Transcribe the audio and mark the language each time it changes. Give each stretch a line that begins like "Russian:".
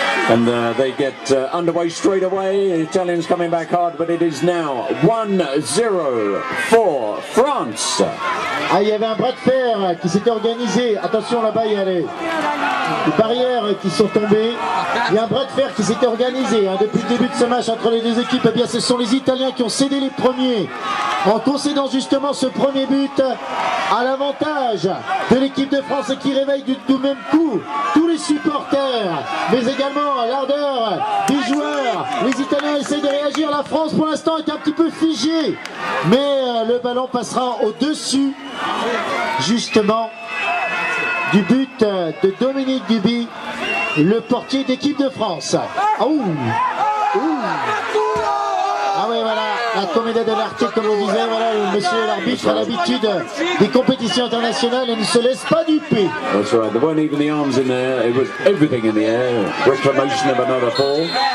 English: And they get underway straight away. The Italians coming back hard, but it is now 1-0 for France.
French: Ah, il y avait un bras de fer qui s'était organisé. Attention, là-bas, il y a les barrières qui sont tombées. Il y a un bras de fer qui s'était organisé depuis le début de ce match entre les deux équipes. Eh bien, ce sont les Italiens qui ont cédé les premiers en concédant justement ce premier but à l'avantage de l'équipe de France et qui réveille du même coup tous les supporters, mais également l'ardeur des joueurs. Les Italiens essaient de réagir. La France, pour l'instant, est un petit peu figée, mais le ballon passera au-dessus justement du but de Dominique Duby, le portier d'équipe de France. Ah oui, voilà, la comédie de l'article, comme on disait, voilà, le monsieur l'arbitre a l'habitude des compétitions internationales et ne se laisse pas duper.
English: That's right, there weren't even the arms in there, it was everything in the air. Reclamation of another ball.